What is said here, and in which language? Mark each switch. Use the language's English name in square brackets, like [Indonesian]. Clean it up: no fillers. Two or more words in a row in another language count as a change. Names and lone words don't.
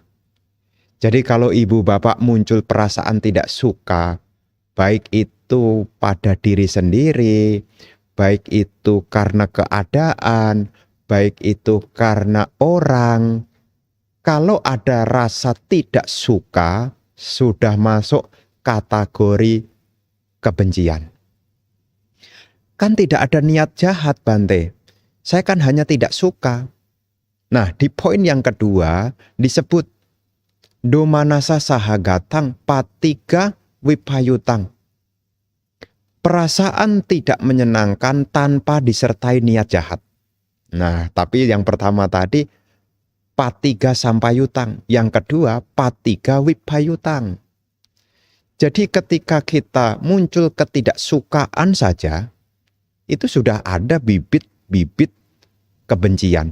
[Indonesian] Jadi kalau ibu bapak muncul perasaan tidak suka, baik itu pada diri sendiri, baik itu karena keadaan, baik itu karena orang, kalau ada rasa tidak suka, sudah masuk kategori kebencian. Kan tidak ada niat jahat, Bante. Saya kan hanya tidak suka. Nah, di poin yang kedua disebut [Pali] domanasa sahagatang patiga wipayutang. [Indonesian] Perasaan tidak menyenangkan tanpa disertai niat jahat. Nah, tapi yang pertama tadi [Pali] patiga sampayutang. [Indonesian] Yang kedua [Pali] patiga wipayutang. [Indonesian] Jadi ketika kita muncul ketidaksukaan saja, itu sudah ada bibit-bibit kebencian.